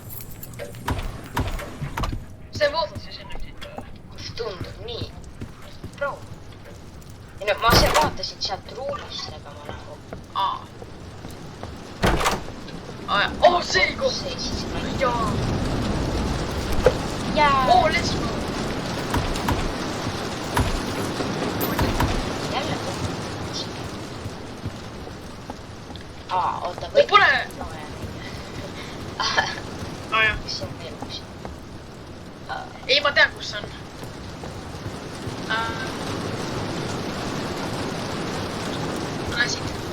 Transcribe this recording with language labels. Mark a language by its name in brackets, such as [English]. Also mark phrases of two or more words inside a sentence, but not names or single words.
[Estonian] see vaatad ju sinna siit. tundub nii. Bro. ei no, ma vaatasin sealt ruumist, aga ma nagu... oh, see koht! see siis ma ei... jaa! [English] oh, let's go! [Estonian] jälle koht. oota, või... pole... jah. mis see on veel üks? ei, ma tean, kus see on. Lähe siit.